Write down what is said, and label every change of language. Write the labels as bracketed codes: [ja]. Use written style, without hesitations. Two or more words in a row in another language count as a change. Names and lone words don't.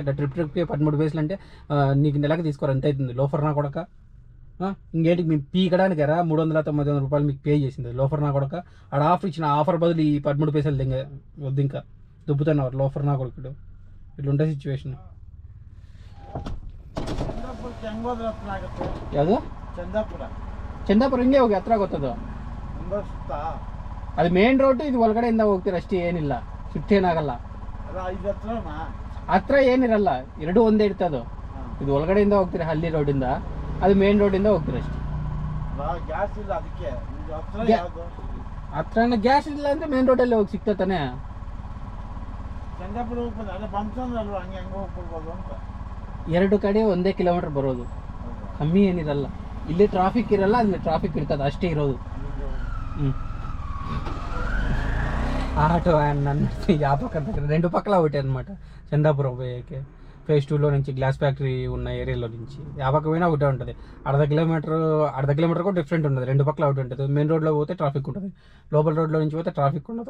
[te] ఇట్లా ట్రిప్కి 13 పైసలు అంటే నీకు నెలకి తీసుకోరు ఎంత అవుతుంది లోఫర్ నా కొడక. ఇంకేంటి మీకు పీకడానికి రా 399 రూపాయలు మీకు పే చేసింది లోఫర్ నా కొడక. ఆడ ఆఫర్ ఇచ్చిన ఆఫర్ బదులు ఈ 13 పైసలు వద్దు ఇంకా దుబ్బుతున్నారు లోఫర్ నా కొడుకుడు. ఇట్లుంటే సిచ్యువేషన్. [kn] ಯಾವುದು ಚಂದಾಪುರ ಹಿಂಗೆ ಹೋಗಿ ಹತ್ರ ಗೊತ್ತದು. ಅದು ಮೇನ್ ರೋಡ್, ಇದು ಒಳಗಡೆಯಿಂದ ಹೋಗ್ತೀರ ಅಷ್ಟೇ, ಏನಿಲ್ಲ ಶಿಫ್ಟ್ ಏನಾಗಲ್ಲ. ಹತ್ರ ಏನಿರಲ್ಲ, ಎರಡು ಒಂದೇ ಇರ್ತದು. ಇದು ಒಳಗಡೆಯಿಂದ ಹೋಗ್ತೀರ ಹಳ್ಳಿ ರೋಡಿಂದ, ಅದು ಮೇನ್ ರೋಡಿಂದ ಹೋಗ್ತೀರ ಅಷ್ಟೇ. ಹತ್ರ ಗ್ಯಾಸ್ ಇಲ್ಲ ಅಂದ್ರೆ ಮೇನ್ ರೋಡಲ್ಲಿ ಹೋಗಿ ಸಿಗ್ತಾನೆ. ಎರಡು ಕಡೆ ಒಂದೇ ಕಿಲೋಮೀಟರ್ ಬರೋದು, ಕಮ್ಮಿ ಏನಿರಲ್ಲ. ಇಲ್ಲಿ ಟ್ರಾಫಿಕ್ ಇರಲ್ಲ, ಅಲ್ಲಿ ಟ್ರಾಫಿಕ್ ಇರ್ತದೆ ಅಷ್ಟೇ ಇರೋದು. [te] ఆటో ఆయన నన్ను ఆ పక్కన దగ్గర 2 పక్కల ఒకటి అనమాట చందాపురం పోయేకి. ఫేజ్ 2లో నుంచి గ్లాస్ ఫ్యాక్టరీ ఉన్న ఏరియాలో నుంచి ఆ పక్క పోయినా ఒకటే ఉంటుంది. అర్ధ కిలోమీటర్ కూడా డిఫరెంట్ ఉంటుంది, రెండు పక్కల ఒకటి ఉంటుంది. మెయిన్ రోడ్లో పోతే ట్రాఫిక్ ఉంటుంది, లోపల రోడ్లో నుంచి పోతే ట్రాఫిక్ ఉండదు.